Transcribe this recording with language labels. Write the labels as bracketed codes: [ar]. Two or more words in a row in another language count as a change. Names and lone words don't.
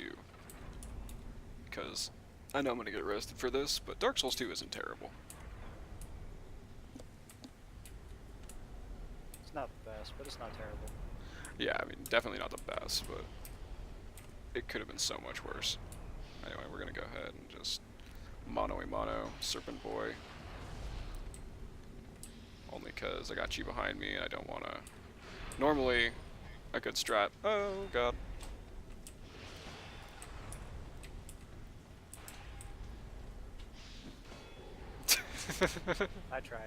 [en] Because I know I'm going to get roasted for this, but Dark Souls 2 isn't terrible. It's not the best, but it's not terrible. Yeah, I mean, definitely not the best, but it could have been so much worse. Anyway, we're going to go ahead and just mono-a-mono, Serpent Boy. Only because I got you behind me and I don't want to... Normally, a good strat... Oh, God. I tried.